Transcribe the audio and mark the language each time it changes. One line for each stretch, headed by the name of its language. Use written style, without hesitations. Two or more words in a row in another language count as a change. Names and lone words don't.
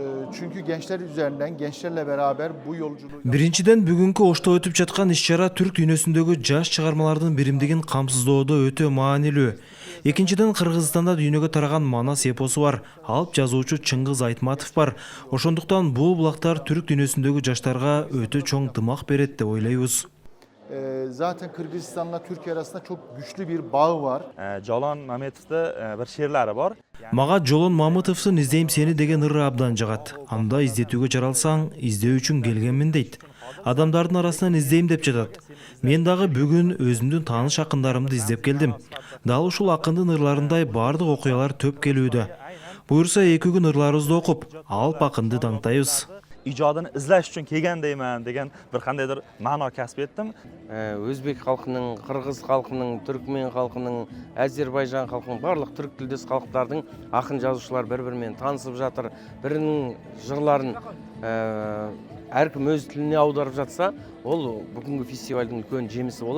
Turkish: Çünkü gençler üzerinden, gençlerle beraber bu yolculuğu...
Kyrgyz: Биринчиден бүгүнкү Ошто өтүп жаткан иш-чара түрк дүйнөсүндөгү жаш чыгармалардын биримдигин камсыздоодо өтө маанилүү. Экинчиден Кыргызстанда дүйнөгө тараган Манас эпосу бар, алып жазуучу Чыңгыз Айтматов бар. Ошондуктан бул булактар түрк дүйнөсүндөгү жаштарга өтө чоң дымак берет деп ойлойбуз.
Turkish: Zaten Kırgızistan'la Türkiye arasında çok güçlü bir bağı var.
Uzbek: Jalon Mametovda bir she'rlari bor.
Kyrgyz: Мага Жолон Мамытовдун «Издейм сени» деген ыры абдан жагат. Анда издетүүгө жаралсаң, издөө үчүн келгенмин дейт. Адамдардын арасынан издейм деп жатат. Мен дагы бүгүн өзүмдүн тааныш акындарымды издеп келдим. Дал ушул акындын ырларындай бардык окуялар төп келүүдө. Буюрса 2 күн ырларыбызды окуп, алып акынды таңтайбыз.
Uzbek: Ijodini izlash uchun kelgandayman degan bir qandaydir ma'no kasb etdim.
Kazakh: Өзбек халқының, қырғыз халқының, түркмен халқының, Әзербайжан халқының, барлық түрк тілдес халықтардың ақын жазушылар бір-бірімен танысып жатыр. Бірінің жырларын әркім өз тіліне аударып жатса, ол бүгінгі фестивальдің үлкен жемісі болады.